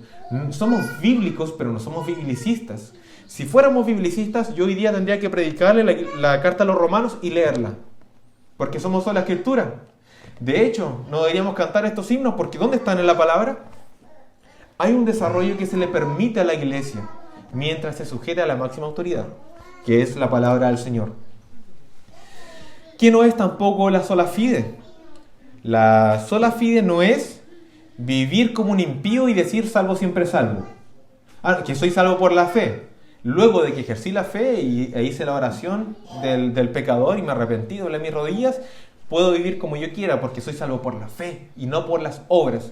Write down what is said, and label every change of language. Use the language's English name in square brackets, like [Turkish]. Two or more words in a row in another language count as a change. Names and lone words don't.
[Spanish] Somos bíblicos, pero no somos biblicistas. Si fuéramos biblicistas, yo hoy día tendría que predicarle la carta a los romanos y leerla, porque somos sola Escritura. De hecho, no deberíamos cantar estos himnos porque ¿dónde están en la palabra? Hay un desarrollo que se le permite a la iglesia mientras se sujeta a la máxima autoridad, que es la palabra del Señor. ¿Qué no es tampoco la [Latin] sola fide? [Spanish] La [Latin] sola fide [Spanish] no es vivir como un impío y decir salvo siempre salvo. Que soy salvo por la fe. Luego de que ejercí la fe e hice la oración del pecador y me arrepentí, doblé mis rodillas, puedo vivir como yo quiera porque soy salvo por la fe y no por las obras.